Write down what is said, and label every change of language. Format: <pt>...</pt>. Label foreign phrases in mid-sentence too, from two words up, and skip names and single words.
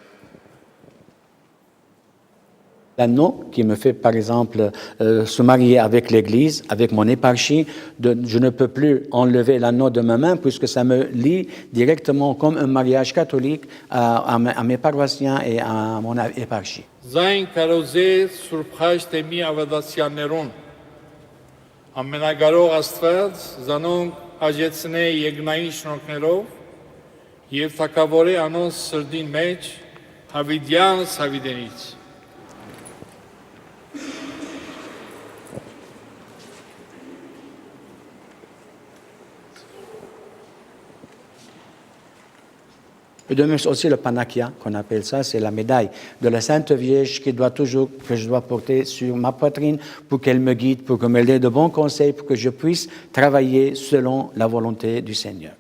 <fr>L'anneau qui me fait, par exemple, se marier avec l'Église, avec mon éparchie, je ne peux plus enlever l'anneau de ma main puisque ça me lie directement comme un mariage catholique à mes paroissiens et à mon éparchie.</fr> <hy>Զայն կարոզե Սուրբ Խաչտ Էմի ավադասյաններուն ամենագարող Աստված զանոնք աջեցնե եգնային շնորհքներով եւ թակավորե անոնց սրդին մեջ հավիդյան հավիդենից.</hy> <fr>Je donne aussi le panakia, qu'on appelle ça, c'est la médaille de la Sainte Vierge que je dois porter sur ma poitrine pour qu'elle me guide, pour qu'elle me donne de bons conseils, pour que je puisse travailler selon la volonté du Seigneur.</fr>